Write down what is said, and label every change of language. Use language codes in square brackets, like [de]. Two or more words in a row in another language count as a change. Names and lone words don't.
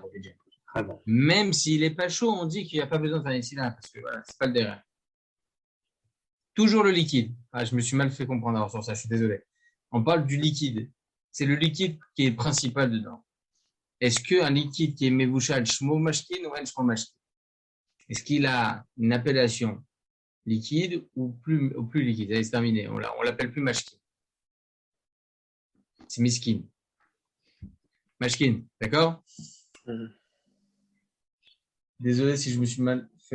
[fr] Même s'il n'est pas chaud, on dit qu'il n'y a pas besoin de faire ici là, parce que voilà, c'est pas le derrière. Toujours le liquide. Je me suis mal fait comprendre sur ça, je suis désolé. On parle du liquide. C'est le liquide qui est principal dedans. Est-ce qu'un liquide qui est [he] מבושל שמו משקין [fr] ou un [he] שמו משקין? [fr] Est-ce qu'il a une appellation liquide ou plus liquide? Allez, c'est terminé. On l'appelle plus mashkin. C'est miskin. Mashkin, d'accord? Désolé si je me suis mal fait.